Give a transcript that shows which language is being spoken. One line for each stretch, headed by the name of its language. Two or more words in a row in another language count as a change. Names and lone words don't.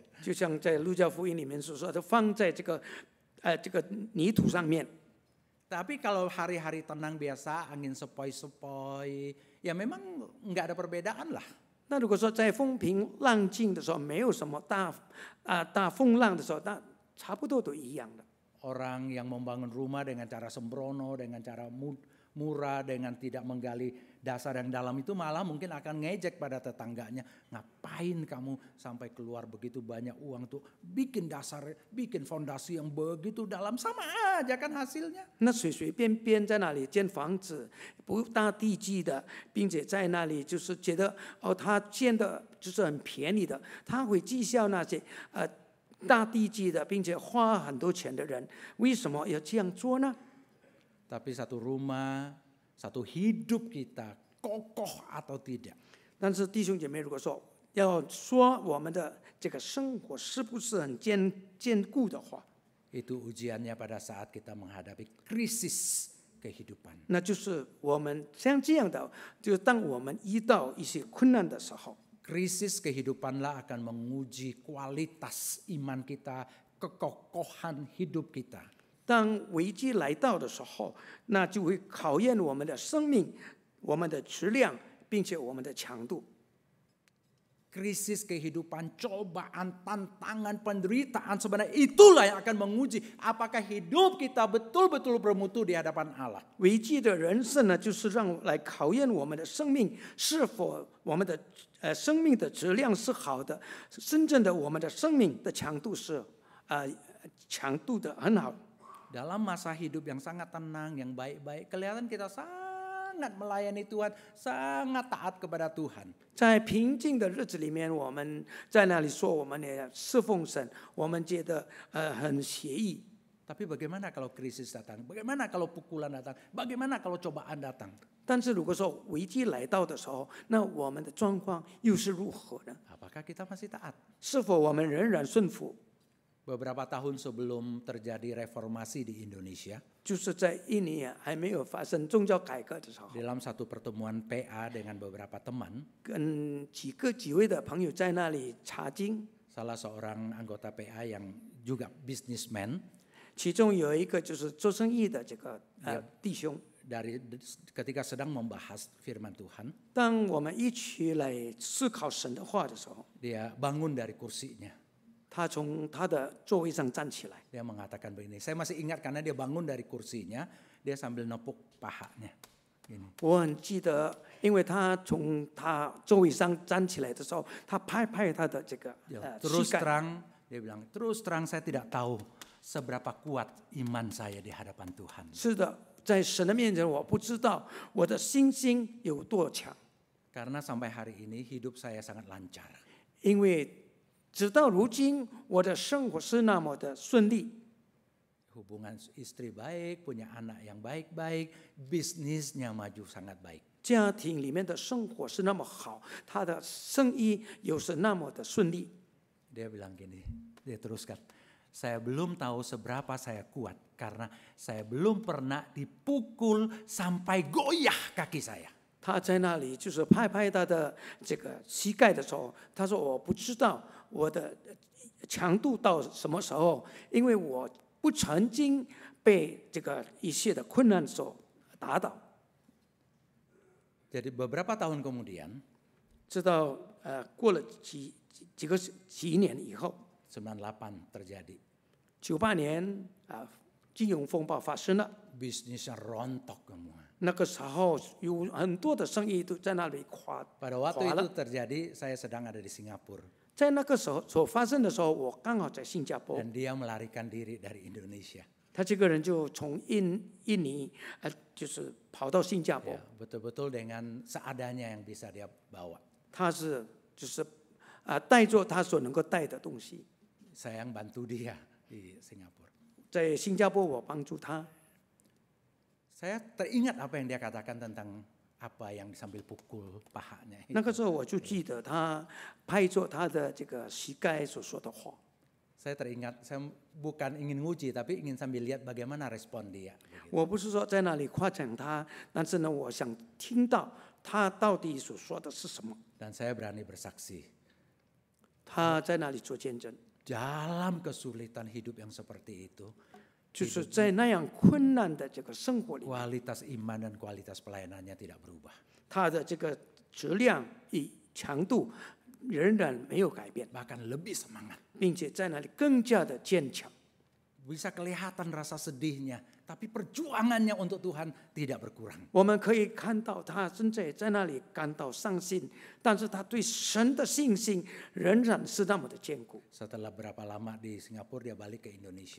Chinese: 就像在路加福音里面所说的，放在这个泥土上面。
Indonesian: Tapi kalau hari-hari tenang biasa, angin sepoi-sepoi, ya memang nggak ada perbedaan lah.
Chinese: 那如果说在风平浪静的时候，没有什么大风浪的时候，那差不多都一样的。
Indonesian: Orang yang membangun rumah dengan cara sembrono, dengan cara murah, dengan tidak menggali dasar yang dalam itu malah mungkin akan ngejek pada tetangganya. Ngapain kamu sampai keluar begitu banyak uang tuh bikin dasar, bikin fondasi yang begitu dalam, sama aja kan hasilnya.
Chinese: 那随便便在那里建房子，不大地基的，并且在那里就是觉得他建的就是很便宜的，他会讥笑那些大地基的，并且花很多钱的人，为什么要这样做呢？
Indonesian: Tapi satu rumah, satu hidup kita kokoh atau tidak.
Chinese: 但是弟兄姐妹，如果说要说我们的这个生活是不是很坚固的话，
Indonesian: Itu ujiannya pada saat kita menghadapi krisis kehidupan.
Chinese: 那就是我们像这样的，就是当我们遇到一些困难的时候，
Indonesian: Krisis kehidupanlah akan menguji kualitas iman kita, kekokohan hidup kita.
Chinese: 当危机来到的时候，那就会考验我们的生命、我们的质量，并且我们的强度。
Indonesian: Krisis kehidupan, cobaan, tantangan, penderitaan sebenarnya itulah yang akan menguji apakah hidup kita betul-betul bermutu di hadapan Allah.
Chinese: 危机的人生呢，就是来考验我们的生命是否我们的生命的质量是好的，真正的我们的生命的强度是强度的很好。
Indonesian: Dalam masa hidup yang sangat tenang, yang baik-baik, kelihatan kita sangat melayani Tuhan, sangat taat kepada Tuhan.
Chinese: 在平静的日子里面，我们在那里说我们也侍奉神，我们觉得很协议。
Indonesian: Tapi bagaimana kalau krisis datang? Bagaimana kalau pukulan datang? Bagaimana kalau cobaan datang?
Chinese: 但是如果说危机来到的时候，那我们的状况又是如何呢？
Indonesian: Apakah kita masih taat?
Chinese: 是否我们仍然顺服？
Indonesian: Beberapa tahun sebelum terjadi reformasi di Indonesia,
Chinese: 就是在一年还没有发生宗教改革的时候，
Indonesian: dalam satu pertemuan PA dengan beberapa teman,
Chinese: 跟几位的朋友在那里查经，
Indonesian: salah seorang anggota PA yang juga businessman,
Chinese: 其中有一个就是做生意的这个弟兄，
Indonesian: ketika sedang membahas firman Tuhan,
Chinese: 当我们一起来思考神的话的时候，
Indonesian: dia bangun dari kursinya.
Chinese: 他从他的座位上站起来，
Indonesian: Dia mengatakan begini, saya masih ingat karena dia bangun dari kursinya, dia sambil nepuk pahanya. Ini.
Chinese: 我很记得，因为他从他座位上站起来的时候，他拍拍他的这个
Indonesian: Terus
Chinese: 膝盖。
Indonesian: terang, dia bilang, terus terang saya tidak tahu seberapa kuat iman saya di hadapan Tuhan.
Chinese: 是的，在神的面前，我不知道我的信心有多强，
Indonesian: Karena sampai hari ini hidup saya sangat lancar.
Chinese: 因为直到如今，我的生活是那么的顺利。
Indonesian: Hubungan istri baik, punya anak yang baik-baik, bisnisnya maju sangat baik.
Chinese: 家庭里面的生活是那么好，他的生意又是那么的顺利。
Indonesian: Dia bilang gini, dia teruskan, saya belum tahu seberapa saya kuat karena saya belum pernah dipukul sampai goyah kaki saya.
Chinese: 他在那里就是拍拍他的这个膝盖的时候，他说：“我不知道我的强度到什么时候，因为我不曾经被这个一切的困难所打倒。”
Indonesian: Jadi beberapa tahun kemudian,
Chinese: 直到过了几年以后，
Indonesian: 98 terjadi.
Chinese: 98年金融风暴发生了，
Indonesian: Bisnisnya rontok semua.
Chinese: 那个时候有很多的生意都在那里垮
Indonesian: Pada waktu
Chinese: 垮
Indonesian: itu
Chinese: 了。
Indonesian: terjadi, saya sedang ada di Singapura
Chinese: 在那个时候所发生的时候，我刚好在新加坡。
Indonesian: dan dia melarikan diri dari Indonesia.
Chinese: 他这个人就从印尼就是跑到新加坡，
Indonesian: Ya, betul-betul dengan seadanya yang bisa dia bawa.
Chinese: 他是就是带着他所能够带的东西。
Indonesian: Saya yang bantu dia di Singapura.
Chinese: 在新加坡，我帮助他。
Indonesian: Saya teringat apa yang dia katakan tentang apa yang sambil pukul pahanya.
Chinese: 那个时候我就记得他拍着他的这个膝盖所说的话。
Indonesian: Saya teringat, saya bukan ingin nguji, tapi ingin sambil lihat bagaimana respon dia.
Chinese: 我不是说在那里夸奖他，但是呢，我想听到他到底所说的是什么。
Indonesian: Dan saya berani bersaksi,
Chinese: 他在那里做见证，
Indonesian: dalam kesulitan hidup yang seperti itu,
Chinese: 就是在那样困难的这个生活里，
Indonesian: kualitas iman dan kualitas pelayanannya tidak berubah.
Chinese: 他的这个质量与强度仍然没有改变，
Indonesian: Bahkan lebih semangat.
Chinese: 并且在那里更加的坚强。
Indonesian: Bisa kelihatan rasa sedihnya, tapi perjuangannya untuk Tuhan tidak berkurang.
Chinese: 我们可以看到他正在那里感到伤心，但是他对神的信心仍然是那么的坚固。
Indonesian: Setelah berapa lama di Singapura, dia balik ke Indonesia.